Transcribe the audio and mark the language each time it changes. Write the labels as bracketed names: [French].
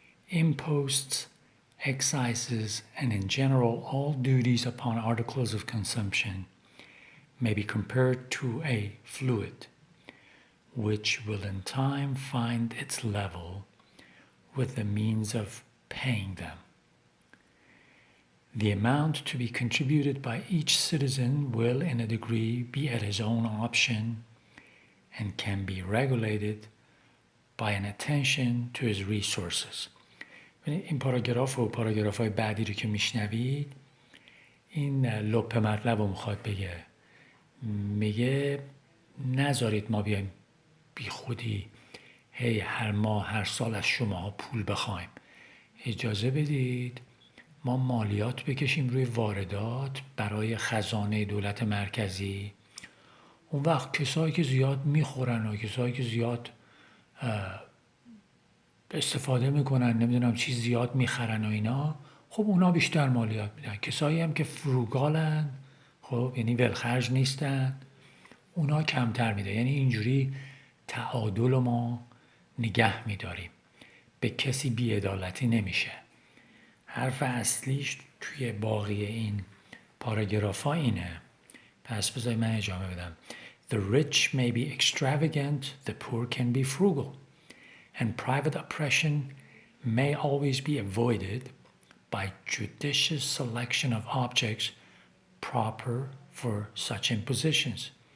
[English] Imposts, excises, and in general all duties upon articles of consumption may be compared to a fluid, which will in time find its level with the means of paying them. The amount to be contributed by each citizen will in a degree be at his own option and can be regulated by an attention to his resources. [Persian] این پاراگراف و پاراگراف‌های بعدی رو که میشنوید این لپ مطلب رو میخواد بگه. میگه نذارید ما بیایم بی خودی هر ماه هر سال از شما پول بخوایم. اجازه بدید ما مالیات بکشیم روی واردات برای خزانه دولت مرکزی. اون وقت کسایی که زیاد میخورن و کسایی که زیاد استفاده میکنن نمیدونم چیز زیاد میخرن و اینا، خب اونا بیشتر مالیات میدن. کسایی هم که فروگالن، خب یعنی ولخرج نیستن، اونا کمتر میده. یعنی اینجوری تعادل رو ما نگه میداریم، به کسی بی‌عدالتی نمیشه. حرف اصلیش توی باقی این پاراگراف ها اینه. پس بذاری من ادامه بدم. [English] The rich may be extravagant, the poor can be frugal, and private oppression may always be avoided by judicious selection of objects proper for such impositions.